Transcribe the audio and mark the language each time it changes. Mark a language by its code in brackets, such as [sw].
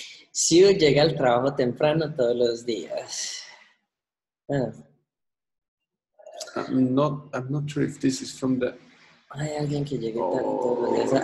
[es] Siu llega al trabajo temprano todos los días. [en] I'm not sure if this is from the. [es] Hay alguien que llegue tarde todos los días.